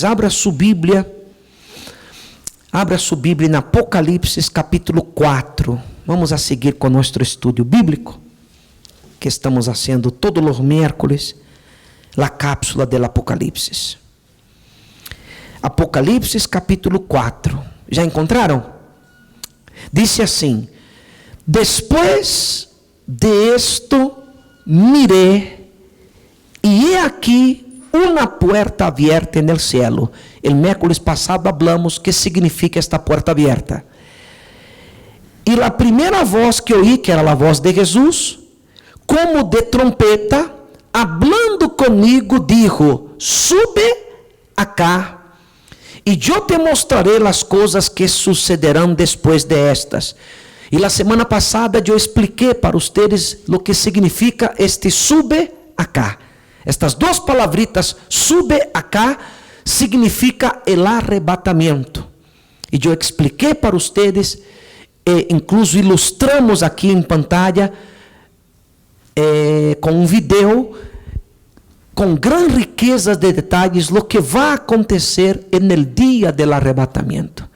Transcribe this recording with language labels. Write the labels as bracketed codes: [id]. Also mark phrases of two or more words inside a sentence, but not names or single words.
[pt] Abra sua Bíblia em Apocalipse capítulo 4. Vamos a seguir com nosso estudo bíblico, que estamos fazendo todos os miércoles, a cápsula do Apocalipse. Apocalipse capítulo 4. Já encontraram? Diz assim: [es] Después de esto miré, e he aqui uma puerta abierta en el cielo. El miércoles passado hablamos que significa esta puerta abierta. [pt] E a primeira voz que oí, que era a voz de Jesus, como de trompeta, hablando comigo, dijo: [es] Sube acá, [pt] e eu te mostraré as coisas que sucederão depois de estas. E a semana passada eu expliquei para vocês o que significa este [es] sube acá. [pt] Estas duas palavritas, [es] sube acá, [pt] significa el arrebatamento. E eu expliquei para vocês, incluso ilustramos aqui em pantalla, com um vídeo, com gran riqueza de detalhes, o que vai acontecer no dia do arrebatamento.